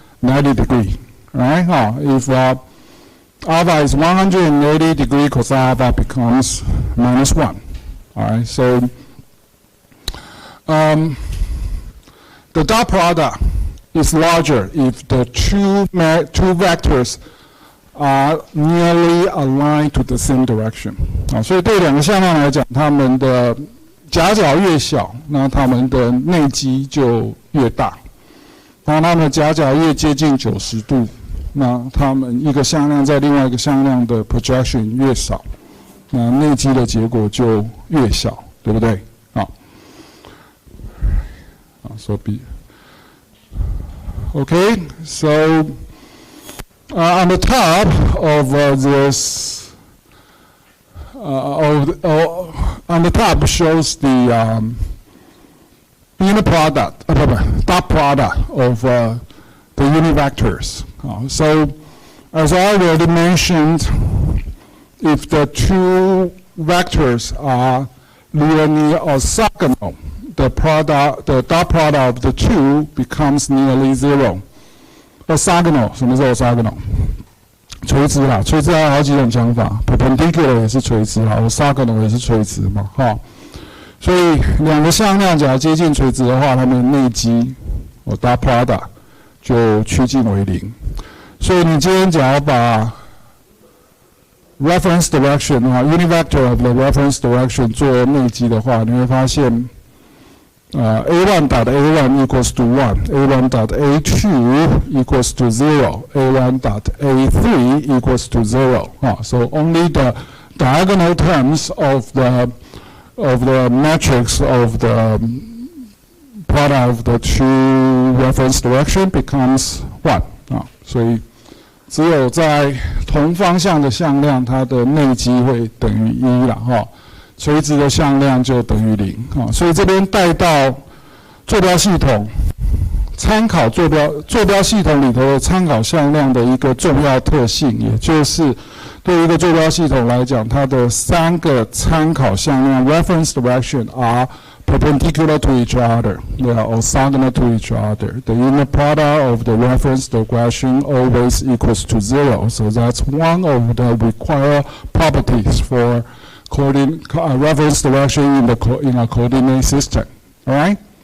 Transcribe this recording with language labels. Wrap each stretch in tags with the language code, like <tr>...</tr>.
<en>90 degree, right? If alpha is 180 degree, cosine alpha becomes -1. All right, so the dot product is larger if the two vectors are nearly aligned to the same direction.</en> <zh>所以对两个向量来讲，它们的夹角越小，那它们的内积就越大。当它们的夹角越接近90度，那它们一个向量在另外一个向量的 projection 越少，那内积的结果就越小，对不对？</zh> <en>所以Okay, so on the top of this, on the top shows the unit product, dot product of the unit vectors. So, as I already mentioned, if the two vectors are linear orthogonal, the dot product of the two becomes nearly 0.</en> <zh>Orthogonal, 什么是 orthogonal? 垂直啦，垂直还有好几种讲法 ，perpendicular 也是垂直啦 ，orthogonal 也是垂直嘛，所以两个向量假如接近垂直的话，它们的内积dot product 就趋近为0。所以你今天假如把</zh> <en>reference direction unit vector of the reference direction</en> <zh>做内积的话，你会发现。</zh> <en>A1 dot A1 equals to 1, A1 dot A2 equals to 0, A1 dot A3 equals to 0. So only the diagonal terms of the matrix of the product of the two reference direction becomes 1.</en> <zh>所以只有在同方向的向量，它的内积会等于1啦垂直的向量就等于0所以这边带到坐标系统，参考坐标系统里头的参考向量的一个重要特性，也就是对于一个坐标系统来讲，它的3个参考向量</zh> <en>reference direction are perpendicular to each other. They are orthogonal to each other. The inner product of the reference direction always equals to 0. So that's one of the required properties for reference direction in a coordinate system. All right?</en>